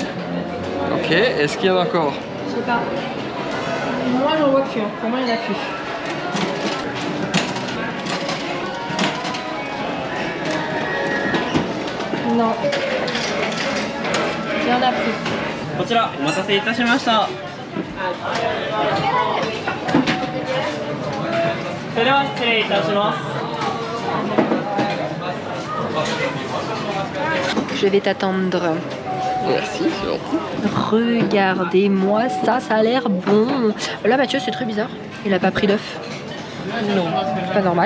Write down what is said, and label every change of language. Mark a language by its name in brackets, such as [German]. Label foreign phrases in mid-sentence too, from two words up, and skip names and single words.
[French] Ok, est-ce qu'il y en a encore? Je sais pas. Moi, j'en vois plus. Hein. Pour moi, il n'y en a plus. Non. Il n'y en a plus. [Japanese] こちらお待たせいたしました。それでは失礼いたします。 [French] Je vais t'attendre. Merci, c'est gentil. Regardez-moi ça, ça a l'air bon. Là, Mathieu, c'est très bizarre. Il a pas pris d'œuf. Non. Pas normal.